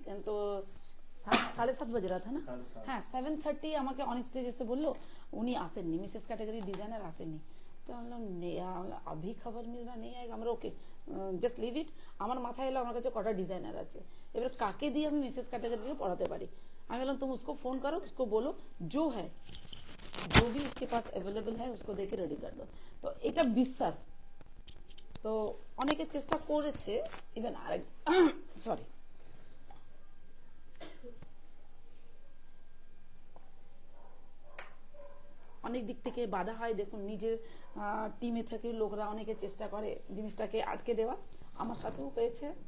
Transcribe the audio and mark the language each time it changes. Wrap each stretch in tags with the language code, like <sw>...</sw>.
<bn>কিন্তু 7:30 বাজে রাত না, হ্যাঁ 7:30 আমাকে অন স্টেজ এসে বললো উনি আসেননি, মিসেস ক্যাটাগরি ডিজাইনার আসেননি। তো আমি বললাম</bn> <hi>আভি খবর মিল রা নেই আয়েগা,</hi> <bn>আমরা ওকে জাস্ট লিভ ইট। আমার মাথায় এলো আমার কাছে কটা ডিজাইনার আছে, এবার কাকে দিয়ে আমি মিসেস ক্যাটাগরিকে পড়াতে পারি। আমি বললাম তুমি</bn> <hi>उसको फोन करो, उसको बोलो जो है जो भी उसके पास अवेलेबल है उसको देके रेडी कर दो।</hi> <bn>তো এটা বিশ্বাস, তো অনেকে চেষ্টা করেছে, ইভেন আরেক সরি অনেক দিক থেকে বাধা হয়। দেখুন নিজের টিমে থেকে লোকরা অনেকে চেষ্টা করে জিনিসটাকে আটকে দেওয়া, আমার সাথেও হয়েছে।</bn>